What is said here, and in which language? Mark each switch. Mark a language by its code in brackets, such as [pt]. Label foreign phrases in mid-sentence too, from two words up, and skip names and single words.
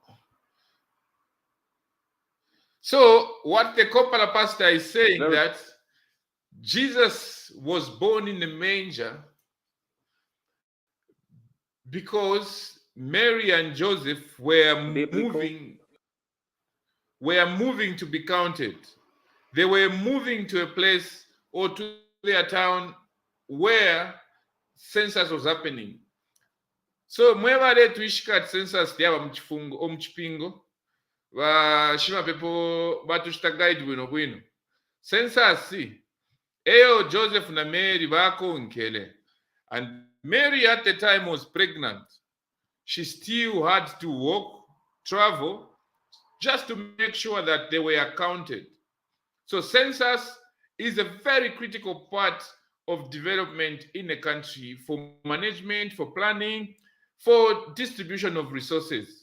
[en] So what the Kopala pastor is saying that Jesus was born in the manger because Mary and Joseph were moving to be counted. They were moving to a place or to their town where census was happening. [bem] So mwevale tuishika census yava muchipingo vashima pepo vatuchita guide bwino bwino. Census eyo Joseph na Mary vakonkele, [en] and Mary at the time was pregnant. She still had to walk, travel, just to make sure that they were counted. So census is a very critical part of development in a country for management, for planning, for distribution of resources.